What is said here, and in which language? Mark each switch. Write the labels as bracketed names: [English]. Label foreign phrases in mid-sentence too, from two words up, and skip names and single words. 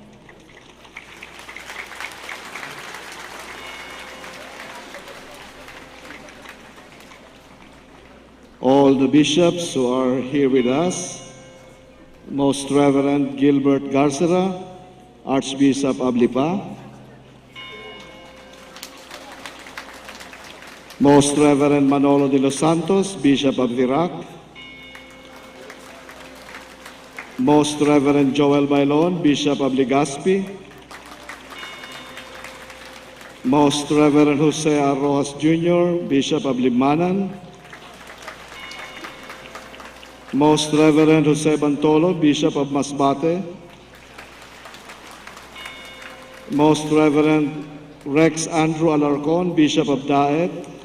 [English] All the bishops who are here with us, Most Reverend Gilbert Garcera, Archbishop of Lipa, Most Reverend Manolo de los Santos, Bishop of Virac, Most Reverend Joel Bailon, Bishop of Legazpi, Most Reverend Jose R. Rojas Jr., Bishop of Libmanan, Most Reverend Jose Bantolo, Bishop of Masbate, Most Reverend Rex Andrew Alarcon, Bishop of Daet,